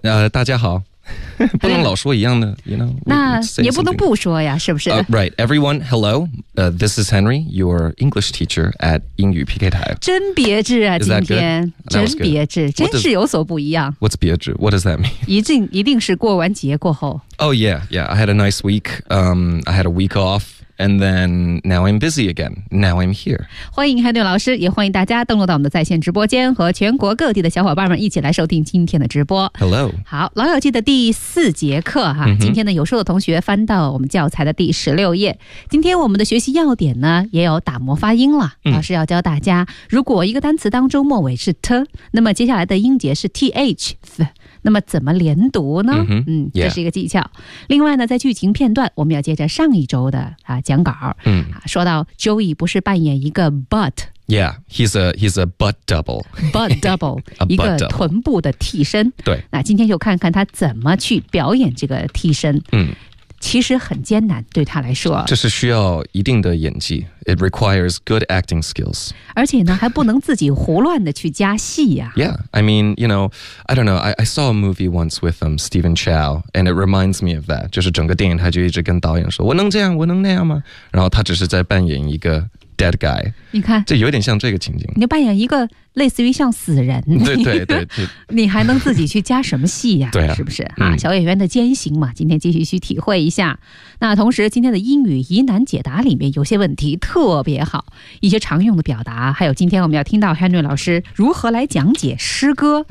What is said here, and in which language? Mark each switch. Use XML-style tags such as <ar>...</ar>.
<zh>大家好。不能老说一样的</zh> <en>you know,</en> <zh>那也不能不说呀，是不是、</zh> <en>Right, everyone, hello, this is Henry, your English teacher at 英语 PK 台。</en> <zh>真别致啊，今天真别致，真是有所不一样。</zh> <en>What's 别致？What does that mean?</en> <zh>一定是过完节过后。</zh> <en>Oh yeah, yeah, I had a nice week, I had a week offAnd then now I'm busy again. Now I'm here.</en> <zh>欢迎 Henry 老师，也欢迎大家登录到我们的在线直播间，和全国各地的小伙伴们一起来收听今天的直播。</zh> <en>Hello.</en> <zh>好，老友记的第四节课哈， mm-hmm. 今天的有书的同学翻到我们教材的第16页。今天我们的学习要点呢，也有打磨发音了。老师要教大家，如果一个单词当中末尾是 t， 那么接下来的音节是 th。那么怎么连读呢、 mm-hmm. 这是一个技巧、yeah. 另外呢，在剧情片段我们要接着上一周的、讲稿、说到 Joey 不是扮演一个 butt</zh> <en>Yeah, he's a butt double</en> <zh>Butt double 一个臀部的替身对，那今天就看看他怎么去表演这个替身、其实很艰难对他来说，这是需要一定的演技。</zh> <en>It requires good acting skills.</en> <zh>而且呢，还不能自己胡乱的去加戏呀。</zh> <en>Yeah, I mean, you know, I don't know, I saw a movie once with Stephen Chow, and it reminds me of that.</en> <zh>就是整个电影他就一直跟导演说，我能这样，我能那样吗？然后他只是在扮演一个</zh> <en>dead guy.</en> <zh>你看，这有点像这个情景。你就扮演一个类似于像死人，对你还能自己去加什么戏呀、啊？对、啊、是不是啊？小演员的艰辛嘛，今天继续去体会一下。那同时，今天的英语疑难解答里面有些问题特别好，一些常用的表达，还有今天我们要听到 Henry 老师如何来讲解诗歌，</zh>